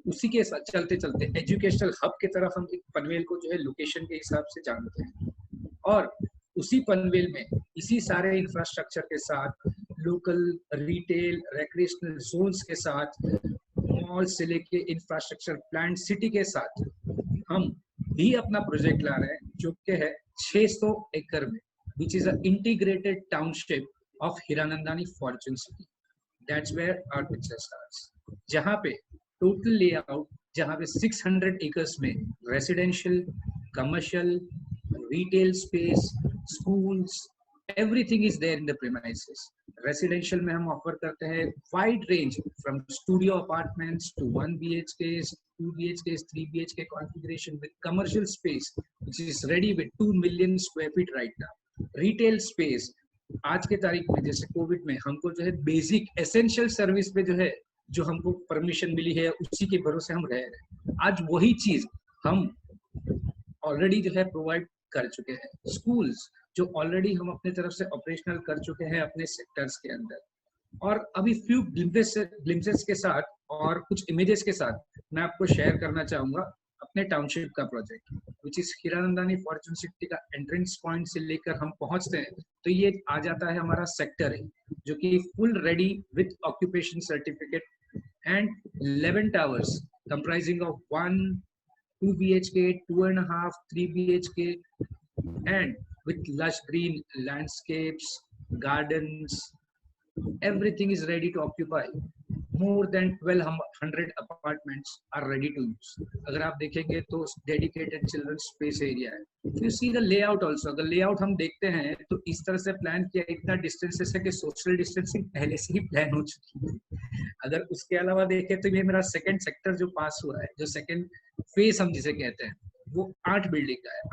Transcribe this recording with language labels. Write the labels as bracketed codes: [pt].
[hi] उसी के साथ चलते चलते एजुकेशनल हब की तरफ हम पनवेल को जो है लोकेशन के हिसाब से जानते हैं, और उसी पनवेल में इसी सारे इंफ्रास्ट्रक्चर के साथ लोकल रिटेल रिक्रिएशनल जोन्स के साथ मॉल से लेके इंफ्रास्ट्रक्चर प्लांट सिटी के साथ हम भी अपना प्रोजेक्ट ला रहे हैं जो कि है 600 एकड़ में, [en] Which is a integrated township of Hiranandani Fortune City. That's where our picture starts, [hi] जहां पे टोटल लेआउट, जहां पे 600 एकर्स में [en] Residential, commercial, retail space, schools, everything is there in the premises. Residential में हम offer करते हैं wide range from studio apartments to 1 BHKs, 2 BHKs, 3 BHK configuration with commercial space which is ready with 2 million square feet right now. [hi] Retail space आज के तारीख में जैसे Covid में हमको जो है बेसिक एसेंशियल सर्विस पे जो है जो हमको परमिशन मिली है उसी के भरोसे हम रह रहे हैं। आज वही चीज हम ऑलरेडी जो है प्रोवाइड कर चुके हैं। स्कूल्स जो ऑलरेडी हम अपने तरफ से ऑपरेशनल कर चुके हैं अपने सेक्टर्स के अंदर, और अभी फ्यू ग्लिम्सेस के साथ और कुछ इमेजेस के साथ मैं आपको शेयर करना चाहूंगा अपने टाउनशिप का project, which is Hiranandani Fortune city का एंट्रेंस पॉइंट से लेकर हम पहुंचते हैं तो ये आ जाता है हमारा सेक्टर है जो कि full ready with occupation certificate [en] And 11 towers comprising of 1 2 BHK, 2.5, 3 BHK, and with lush green landscapes, gardens, everything is ready to occupy. More than 1200 apartments are ready to use. [hi] अगर आप देखेंगे तो dedicated children's space area है. [en] If you see the layout also, [hi] अगर layout हम देखते हैं तो इस तरह से प्लान किया, इतना डिस्टेंसेस है कि सोशल डिस्टेंसिंग पहले से ही प्लान हो चुकी है। अगर उसके अलावा देखें तो ये मेरा सेकंड सेक्टर जो पास हुआ है, जो सेकंड फेज हम जिसे कहते हैं, वो 8 बिल्डिंग का है।